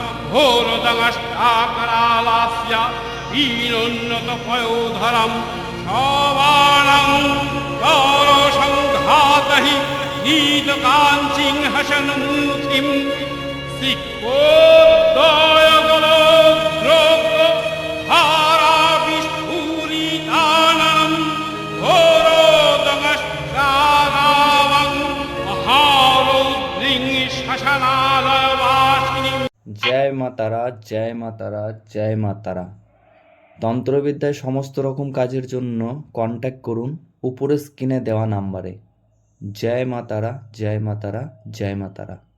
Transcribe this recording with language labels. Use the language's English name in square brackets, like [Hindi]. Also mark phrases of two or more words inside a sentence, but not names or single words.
[Sanskrit] घोरदंष्टाकरालास्य हीनोन्नतपयोधरं सवाणं गौरसङ्घातहि नीतकाञ्चिं हसन्मुखीं सिक्कोद्दयगलोद्रोक्तहाराविस्फुरिताननं घोरोदंष्ट्रारावं महारौद्रीं श्मशानालयवासिनीं। [Bangla] জয় মা তারা, জয় মা তারা, জয় মা তারা। তন্ত্রবিদ্যায় সমস্ত রকম কাজের জন্য কন্ট্যাক্ট করুন উপরে স্ক্রিনে দেওয়া নাম্বারে। জয় মা তারা, জয় মা তারা, জয় মা তারা।